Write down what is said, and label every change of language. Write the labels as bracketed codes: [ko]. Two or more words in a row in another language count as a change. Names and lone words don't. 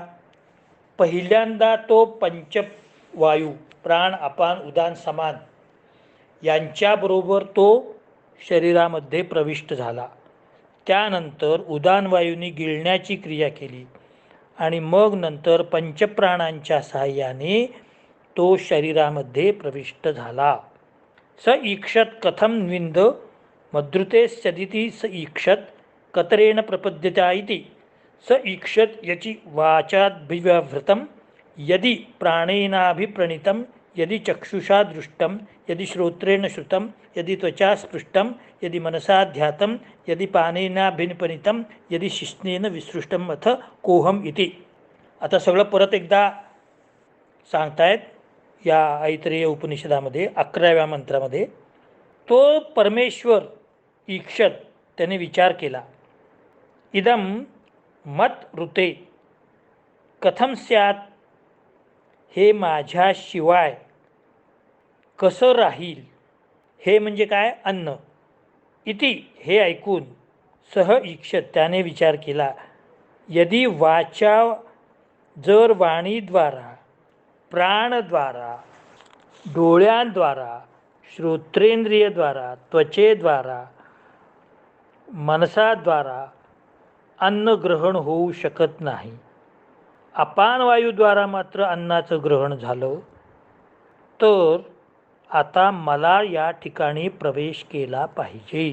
[mr] पहिल्यांदा तो पंचवायू प्राण, अपान, उदान, समान यांच्याबरोबर तो शरीरामध्ये प्रविष्ट झाला. त्यानंतर उदान वायूंनी गिळण्याची क्रिया केली आणि मग नंतर पंचप्राणांच्या सहाय्याने तो शरीरामध्ये प्रविष्ट झाला. [sa] स ईक्षत कथम विंद मद्रुते सदिती स ईक्षत कतरेण प्रपद्यता इति. स ईक्षत यचि वाचाद्भिव्यवृतं यदि प्राणेनाभिप्रणीतं यदि चक्षुषा दृष्टं यदि श्रोत्रेण श्रुतं यदि त्वचा स्पृष्टं यदि मनसा ध्यातं यदि पानेनाभिनिपनितं यदि शिश्नेन विसृष्टं अथ कोहम इति. [mr] आता सगळं परत एकदा सांगतायत या ऐतरेय उपनिषदामध्ये 11व्या मंत्रामध्ये. तो परमेश्वर ईक्षत त्याने विचार केला. [sa] इदम मत ऋते कथम स्यात्, [mr] हे माझ्याशिवाय कसं राहील. हे म्हणजे काय? अन्न. इति, हे ऐकून [sa] सह ईक्षत [mr] त्याने विचार केला. [sa] यदि वाचा, [mr] जर वाणीद्वारा, प्राणद्वारा, डोळ्यांद्वारा, श्रोत्रेंद्रियद्वारा, त्वचेद्वारा, मनसाद्वारा अन्न ग्रहण होऊ शकत नाही, अपान वायूद्वारा मात्र अन्नाचं ग्रहण झालं, तर आता मला या ठिकाणी प्रवेश केला पाहिजे.